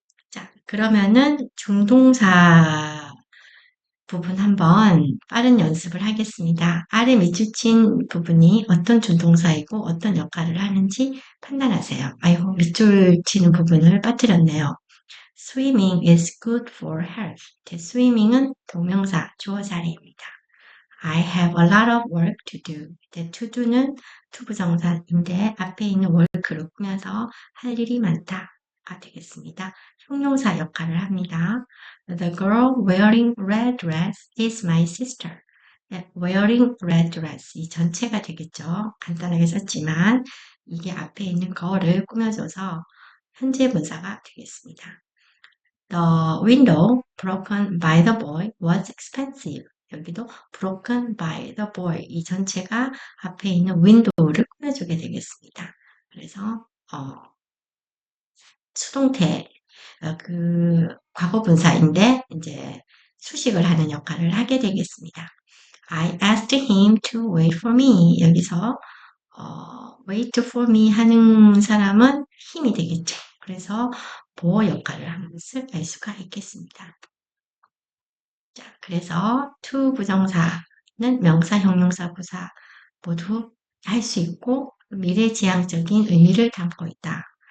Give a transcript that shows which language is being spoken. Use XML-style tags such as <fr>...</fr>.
<ko>자, 그러면은 중동사 부분 한번 빠른 연습을 하겠습니다. 아래 밑줄친 부분이 어떤 준동사이고 어떤 역할을 하는지 판단하세요. 아이고, 밑줄 치는 부분을 빠뜨렸네요.</ko> <en>Swimming is good for health.</en> <ko>swimming은 동명사, 주어 자리입니다.</ko> <en>I have a lot of work to do.</en> <ko>to do 는 투부정사인데 앞에 있는 work를 꾸며서 할 일이 많다가 되겠습니다. 형용사 역할을 합니다.</ko> <en>The girl wearing red dress is my sister.</en> <ko>네, wearing red dress 이 전체가 되겠죠. 간단하게 썼지만 이게 앞에 있는 girl을 꾸며줘서 현재 분사가 되겠습니다.</ko> <en>The window broken by the boy was expensive.</en> <ko>여기도 broken by the boy 이 전체가 앞에 있는 window를 꾸며주게 되겠습니다. 그래서 수동태 그 과거 분사인데 이제 수식을 하는 역할을 하게 되겠습니다.</ko> <en>I asked him to wait for me.</en> <ko>여기서 wait for me 하는 사람은 힘이 되겠죠. 그래서 보호 역할을 하는 것을 알 수가 있겠습니다. 자, 그래서 to 부정사는 명사, 형용사, 부사 모두 할 수 있고 미래지향적인 의미를 담고 있다.</ko>